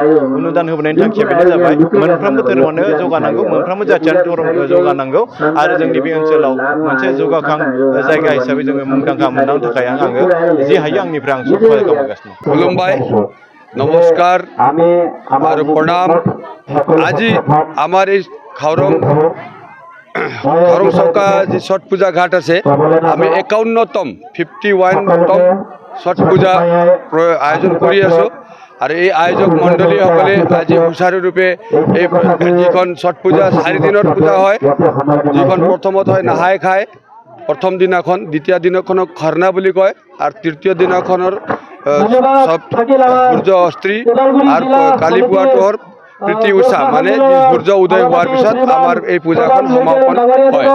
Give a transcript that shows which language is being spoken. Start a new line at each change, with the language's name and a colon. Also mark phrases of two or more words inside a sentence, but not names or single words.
Bodo: अनुदान होबोनायनि थांखिया बेनो जाबाय मोनफ्रोमबो धोरोमानो जौगानांगौ, मोनफ्रोमबो जाथियानो धर्मखौ जौगानांगौ आरो जोंनि बे ओनसोलाव मोनसे जौगाखां जायगा हिसाबै जोङो मुंदांखा मोनदांनो थाखाय आङो जि हायो आंनिफ्राय आं सहाय खालामगासिनो। खुलुमबाय,
Hindi: नमस्कार और प्रणाम।
Assamese: आज আমার এই খাওরং চৌকা যে ছট পূজা ঘাট আছে আমি 51তম 51তম ছট পূজা আয়োজন কৰি আছোঁ। আৰু এই আয়োজক মণ্ডলীসকলে আজি সুচাৰুৰূপে এই যিখন ছট পূজা 4 দিনৰ পূজা হয়, যিখন প্ৰথমত হয় নাহাই খাই প্ৰথম দিনাখন, দ্বিতীয় দিনাখনক খৰনা বুলি কয়, আৰু তৃতীয় দিনাখনৰ সব সূৰ্য অস্ত্ৰী আৰু কালি পুৱাটোৰ প্ৰীতি উষা মানে সূৰ্য উদয় হোৱাৰ পিছত আমাৰ এই পূজাখন সমাপন হয়।